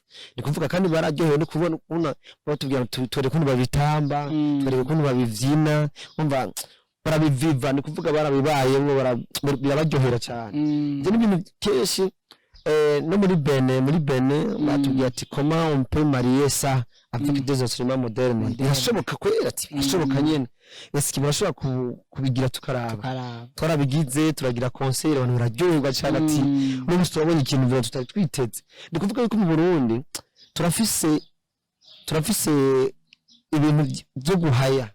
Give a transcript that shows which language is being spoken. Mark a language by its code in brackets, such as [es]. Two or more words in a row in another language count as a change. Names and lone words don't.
[rn] Ni kuvuga kandi bararyohewe no kubona batubwira tore kuntu babitamba, tore kuntu babivyina, umva barabiviva. Ni kuvuga barabibayemwe birabaryohera cyane. Nje n'ibintu keshi no muri Bene batubwiye ati [fr] comment on peut marier ça avec des instruments modernes. [rn] Birashoboka kwera ati birashoboka nyene. Ese kibashobora kubigira tukaraba. Twarabigize turagira concert abantu bararyoherwa cyane ati n'ubu turabonye ikintu byo tutari twiteze. Ni kuvuga yuko mu Burundi turafise ibintu byo guhaya.